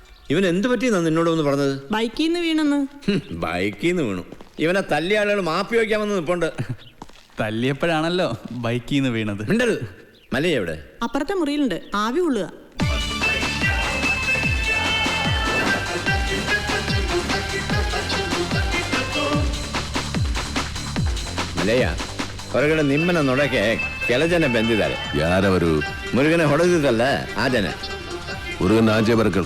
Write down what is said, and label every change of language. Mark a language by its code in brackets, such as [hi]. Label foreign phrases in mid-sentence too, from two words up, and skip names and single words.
[ml] ഇവൻ എന്ത് പറ്റിയെന്നാ നിന്നോട് ഒന്ന് പറഞ്ഞത്? ബൈക്കിൽ നിന്ന് വീണെന്ന്. ബൈക്കിൽ നിന്ന് വീണു. ഇവനെ തല്ലിയ ആളുകൾ മാപ്പി വയ്ക്കാമെന്ന് നിൽപ്പുണ്ട്. തല്ലിയപ്പോഴാണല്ലോ ബൈക്കിൽ നിന്ന് വീണത്. മിണ്ടരുത്. മലയെ എവിടെ? അപ്പുറത്തെ മുറിയിലുണ്ട്, ആവി കൊള്ളുക. [kn] ಮಲೆಯ ಹೊರಗಡೆ ನಿಮ್ಮನ್ನ ನೋಡಕ್ಕೆ ಕೆಲ ಜನ ಬಂದಿದ್ದಾರೆ. ಯಾರವರು? ಮುರುಗನ ಹೊಡೆದಿದ್ದಲ್ಲ ಆ ಜನ. ಮುರುಗನ ಆಚೆ ಬರ್ಕಲ್.